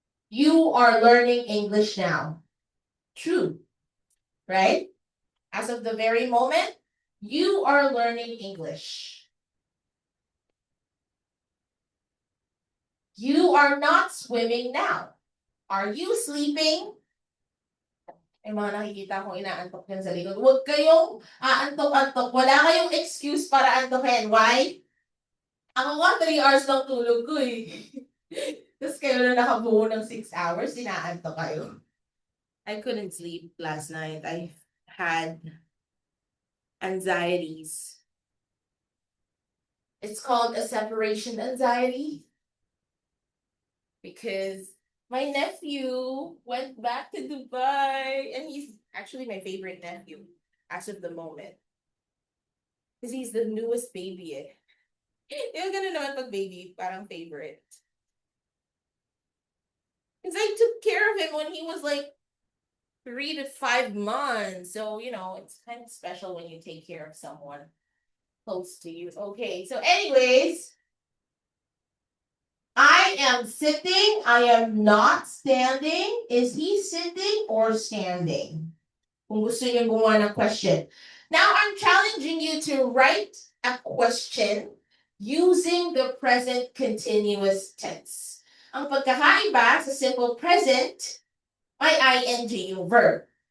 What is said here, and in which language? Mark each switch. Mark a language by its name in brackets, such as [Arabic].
[English] You are learning English now. True, right? As of the very moment, you are learning English. You are not swimming now. Are you sleeping? [Filipino] May mga nakikita akong inaantok yan sa likod. Huwag kayong aantok-antok. Wala kayong excuse para antokin. Why? Ako nga, 3 hours lang tulog ko eh. Tapos kayo na nakabuo ng 6 hours, inaantok kayo. [English] I couldn't sleep last night. I had anxieties. It's called a separation anxiety because my nephew went back to Dubai and he's actually my favorite nephew as of the moment. Because he's the newest baby [Filipino] eh. Yung ganun naman pag baby, parang favorite. [English] Because I took care of him when he was like 3 to 5 months. So, you know, it's kind of special when you take care of someone close to you. Okay, so anyways, I am sitting. I am not standing. Is he sitting or standing? [Filipino] Kung gusto niyo gumawa ng question. [English] Now, I'm challenging you to write a question using the present continuous tense. [Filipino] Ang pagkakaiba sa simple present, may ing yung verb.